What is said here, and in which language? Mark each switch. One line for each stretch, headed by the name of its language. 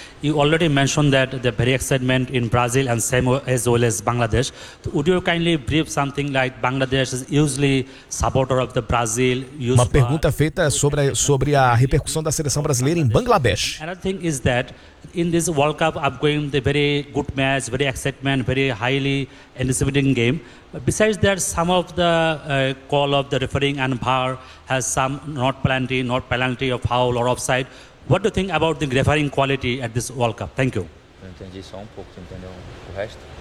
English: You already mentioned that the very excitement in Brazil and same as well as Bangladesh. Would you kindly brief something like Bangladesh is usually supporter of the Brazil?
Portuguese: Uma pergunta feita sobre a repercussão da seleção brasileira em Bangladesh.
English: Another thing is that in this World Cup upcoming, the very good match, very excitement, very highly anticipating game. But besides that, some of the call of the refereeing and VAR has some not penalty or foul or offside. What do you think about the refereeing quality at this World Cup? Thank you.
Portuguese: Eu entendi só um pouco, você entendeu o resto?